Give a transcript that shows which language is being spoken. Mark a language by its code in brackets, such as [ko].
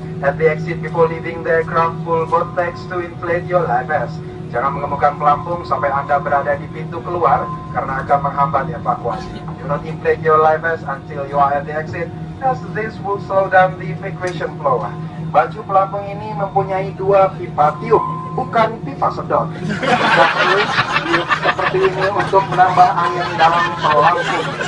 [en] At the exit before leaving the aircraft, pull both tags to inflate your life vest. [id] Jangan mengemukan pelampung sampai Anda berada di pintu keluar karena akan menghambat evakuasi. [en] Do not inflate your life vest until you are at the exit, as this will slow down the evacuation flow. [id] Baju pelampung ini mempunyai dua pipa tiup, bukan pipa sedot. Tidak perlu tiup seperti ini untuk menambah angin dalam pelampung.